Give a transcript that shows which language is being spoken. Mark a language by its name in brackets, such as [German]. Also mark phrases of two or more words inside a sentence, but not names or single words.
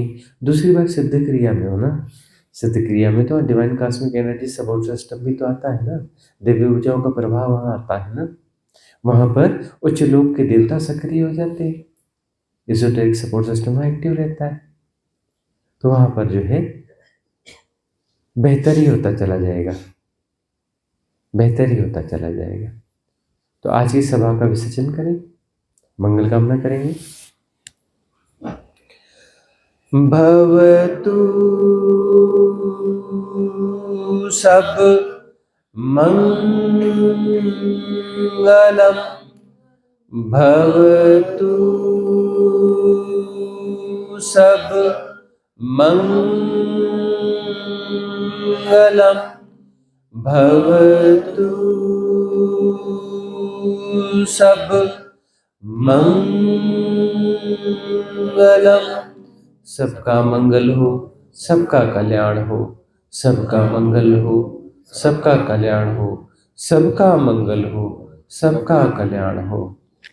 [Hindi] दूसरी बात, सिद्ध क्रिया में हो ना, सिद्ध क्रिया में तो [English] divine cosmic energy support system [Hindi] भी तो आता है ना, दिव्य ऊर्जाओं का प्रभाव वहाँ आता है ना, वहाँ पर उच्च लोक के देवता सक्रिय हो जाते हैं, [English] esoteric support system [Hindi] वहाँ एक्टिव रहता है, तो वहाँ पर जो है बेहतर ही होता चला जाएगा, बेहतर ही होता चला जाएगा। तो आज की सभा का विसर्जन करें, मंगल कामना करेंगे। [Pali] भवतु सब मंगलम, भवतु सब मंगलम, भवतु सब मंगलम। [Hindi] सबका मंगल हो, सबका कल्याण हो, सबका मंगल हो, सबका कल्याण हो, सबका मंगल हो, सबका कल्याण हो।